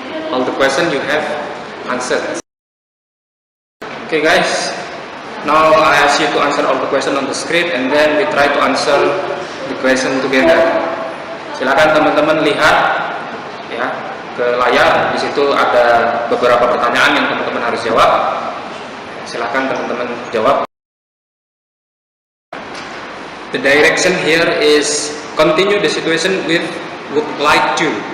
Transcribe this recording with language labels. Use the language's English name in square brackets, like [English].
[English] All the questions you have answered. Okay guys, now I ask you to answer all the questions on the screen, and then we try to answer the question together. [Indonesian] Silakan teman-teman lihat ya ke layar. Di situ ada beberapa pertanyaan yang teman-teman harus jawab. Silakan teman-teman jawab. [English] The direction here is continue the situation with would like to.